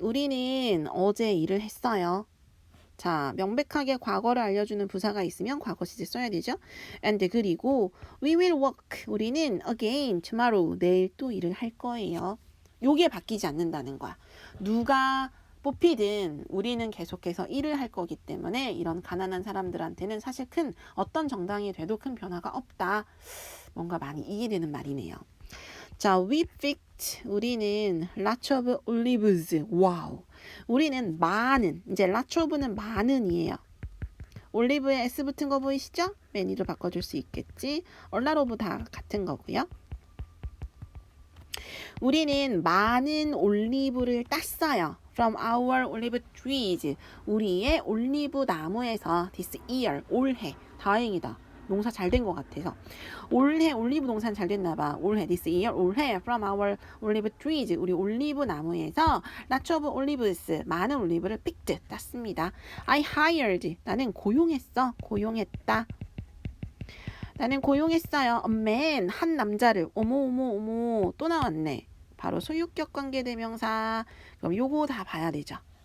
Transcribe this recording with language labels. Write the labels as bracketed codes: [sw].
[ko] 우리는 어제 일을 했어요. 자, 명백하게 과거를 알려주는 부사가 있으면 과거 시제 써야 되죠. [en] And [ko] 그리고 [en] we will work. [ko] 우리는 [en] again tomorrow. [ko] 내일 또 일을 할 거예요. 요게 바뀌지 않는다는 거야. 누가 뽑히든 우리는 계속해서 일을 할 거기 때문에 이런 가난한 사람들한테는 사실 어떤 정당이 돼도 큰 변화가 없다. 뭔가 많이 이해되는 말이네요. 자, [en] we picked. [ko] 우리는 [en] lots of olives. [ko] 와우. 우리는 많은. 이제 lots of는 많은이에요. 올리브에 s 붙은 거 보이시죠? 매니로 바꿔줄 수 있겠지. a lot of 다 같은 거고요. 우리는 많은 올리브를 땄어요. [en] From our olive trees. [ko] 우리의 올리브 나무에서 [en] this year. [ko] 올해. 다행이다. 농사 잘 된 것 같아서. 올해 올리브 농사는 잘 됐나 봐. 올해 [en] this year. [ko] 올해 [en] from our olive trees. [ko] 우리 올리브 나무에서 [en] lots of olives. [ko] 많은 올리브를 [en] picked. [ko] 땄습니다. [en] I hired. [ko] 나는 고용했다. 나는 고용했어요. [en] A man. [ko] 한 남자를. 어머. 또 나왔네. 바로 소유격 관계 대명사. 그럼 요거 다 봐야 되죠.